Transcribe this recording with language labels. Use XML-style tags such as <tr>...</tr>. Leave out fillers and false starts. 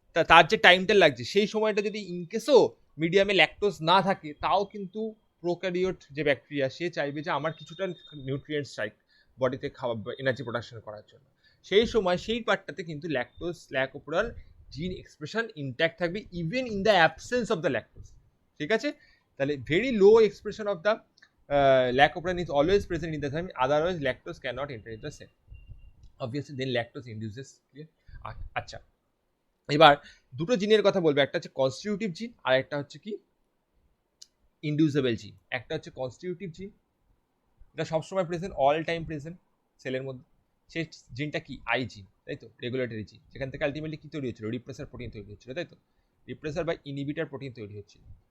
<bn>তার যে টাইমটা লাগছে, সেই সময়টা যদি ইনকেসও মিডিয়ামে ল্যাকটোজ না থাকে, তাও কিন্তু প্রোক্যারিওট যে ব্যাকটেরিয়া, সে চাইবে যে আমার কিছুটা নিউট্রিয়েন্টস চাই বডিতে খাওয়া, এনার্জি প্রোডাকশন করার জন্য। সেই সময় সেই পার্টটাতে কিন্তু ল্যাক ওপেরন জিন এক্সপ্রেশন ইনট্যাক্ট থাকবে,</bn> <en>even in the absence of the lactose,</en> <bn>ঠিক আছে। তাহলে</bn> <en>Very low expression of the lac operon is always present in the cell, otherwise lactose cannot enter into the cell. Obviously then lactose induces, clear?</en> <bn>আচ্ছা, এবার দুটো জিনের কথা বলবো, একটা হচ্ছে কনস্টিটিউটিভ জিন আর একটা হচ্ছে কি ইন্ডিউসেবল জিন। একটা হচ্ছে কনস্টিটিউটিভ জিন, এটা সবসময় প্রেজেন্ট, অল টাইম প্রেজেন্ট সেলের মধ্যে। সেই জিনটা কি আই জিন, তাই তো, রেগুলেটরি জিন, যেখান থেকে আলটিমেটলি কি তৈরি হচ্ছিল, রিপ্রেসার প্রোটিন তৈরি হচ্ছিল, তাই তো, রিপ্রেসার বা ইনহিবিটার প্রোটিন তৈরি হচ্ছিল।</bn>